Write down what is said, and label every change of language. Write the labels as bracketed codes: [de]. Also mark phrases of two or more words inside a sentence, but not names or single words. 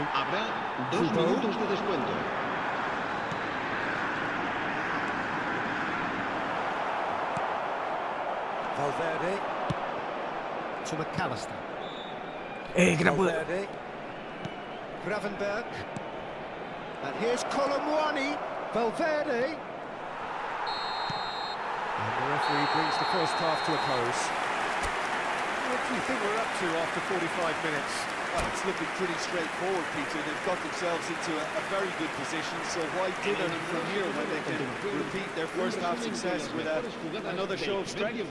[es] Habrá 2 minutos de descuento. [en] Valverde to McAllister. Kenapa? Valverde. Gravenberg. And here's Colomwani. Valverde. And the referee brings the first half to a close. What do you think we're up to after 45 minutes? Well, it's looking pretty straightforward, Peter. They've got themselves into a very good position, so why dither them from here when they can repeat their first half success with another show of strength?